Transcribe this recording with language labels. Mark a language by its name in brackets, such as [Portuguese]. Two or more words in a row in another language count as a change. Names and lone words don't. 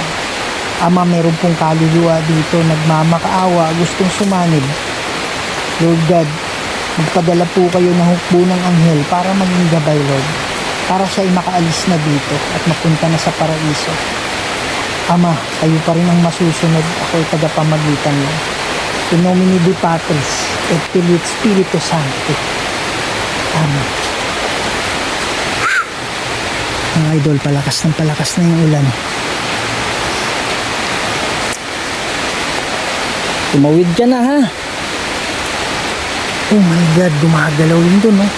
[Filipino] Ama, meron pong kaluluwa dito, nagmamakaawa, gustong sumanib. [English] Lord God, [Filipino] magpadala po kayo ng hukbo ng anghel para maging gabay, Lord. Para siya'y makaalis na dito at mapunta na sa paraiso. Ama, kayo pa rin ang masusunod. Ako'y tagapamagitan mo. [Latin] In nomine Dei Patris et Filii et Spiritus Sancti. [Filipino] Amen. Mga idol, palakas na yung ulan. Tumawid ka na, ha? [English] Oh my God, [Filipino] gumagalaw yun dun, no?